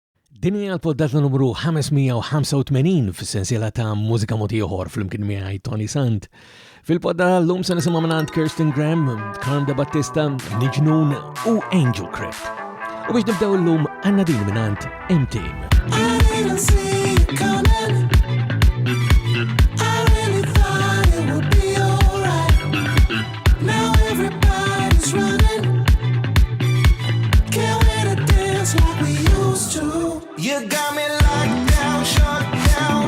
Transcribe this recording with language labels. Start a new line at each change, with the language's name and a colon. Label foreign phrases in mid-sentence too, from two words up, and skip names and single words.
Maltese: Din hija l-poddata numru 585 fis-sensiela ta' Mużika Mod Ieħor fl-imkien miegħi Toni Sant. Fil-poddata l-lum se nisimgħu minn Kirsten Graham, Carmen Battista, Nijnun u Angel Crypt. U biex nibdew l-lum għandna din minn M-Team.
English: You got me locked down, shut down.